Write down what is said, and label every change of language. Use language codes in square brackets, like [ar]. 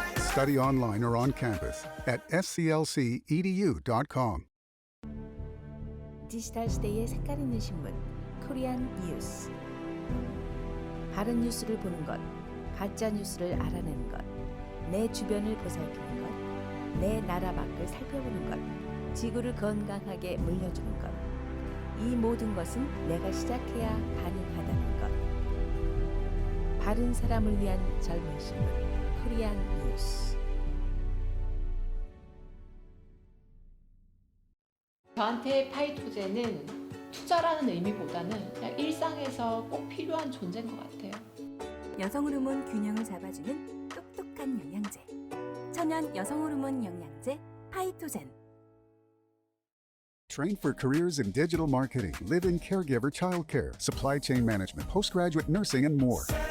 [en] Study online or on campus at sclcedu.com. [ko] 디지털 시대의 색깔 있는 신문 코리안 뉴스. 바른 뉴스를 보는 것, 가짜 뉴스를 알아내는 것, 내 주변을 보살피는 것, 내 나라 밖을 살펴보는 것, 지구를 건강하게 물려주는 것. 이 모든 것은 내가 시작해야 가능하다는 것. 바른 사람을 위한 젊은 신문 코리안 뉴스. 저한테 파이토제는 투자라는 의미보다는 그냥 일상에서 꼭 필요한 존재인 것 같아요. 여성 호르몬 균형을 잡아주는 똑똑한 영양제. 천연 여성 호르몬 영양제 파이토젠. [en] Train for careers in digital marketing, live-in caregiver childcare, supply chain management, postgraduate nursing, and more.